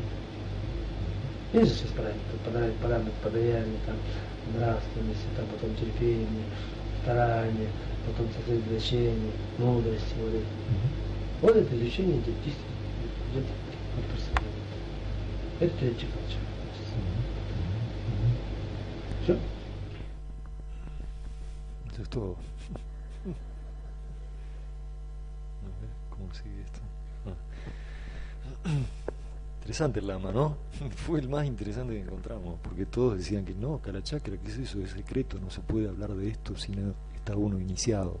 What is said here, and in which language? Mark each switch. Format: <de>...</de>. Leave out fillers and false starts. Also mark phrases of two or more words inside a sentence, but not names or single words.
<ru>Есть же 6 параметров, параметр подаяния, там, нравственности, там, потом терпение, старание, потом сосредоточение, мудрости, вот это. Вот это изучение идет от просветления. Это третий Калачакра. Все?</ru> <es>Это todo. ¿Cómo sigue esto? Interesante el lama, ¿no? Fue el más interesante que encontramos, porque todos decían que no, Kalachakra, ¿qué es eso? Es secreto, no se puede hablar de esto si no está uno iniciado.</es>